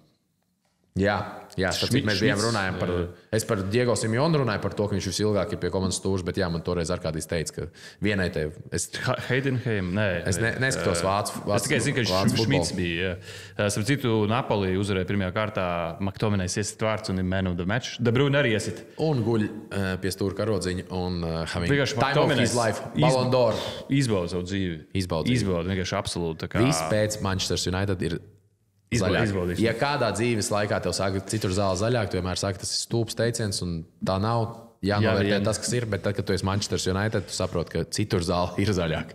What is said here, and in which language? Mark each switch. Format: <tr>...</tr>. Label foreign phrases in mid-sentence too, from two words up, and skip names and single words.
<lv>Jā, mēs bijām runājām par... Es par Diego Simeonu runāju par to, ka viņš visilgāk ir pie komandas stūres, bet jā, man toreiz Arkādijs teica, ka vienai te... Heidenheim, nē. Es neskatos vācu. Es tikai zinu, ka Šmits bija. Starp citu, Napoli uzvarēja pirmajā kārtā, McTominay's iesit vārds un ir</lv> <en>man of the match.</en> <lv>De Bruyne arī iesit. Un guļ pie stūra karodziņa un</lv> <en>time of his life. Ballon d'Or.</en> <lv>Izbauda savu dzīvi. Izbauda, vienkārši absolūti. Viss pēc Manchester United ir zaļāk. Ja kādā dzīves laikā tev saka, citur zāle zaļāk, tu vienmēr saki, tas ir stulbs teiciens, un tā nav jānovērtē tas, kas ir. Bet tad, kad tu esi Manchester United, tu saproti, ka citur zāle ir zaļāk.</lv>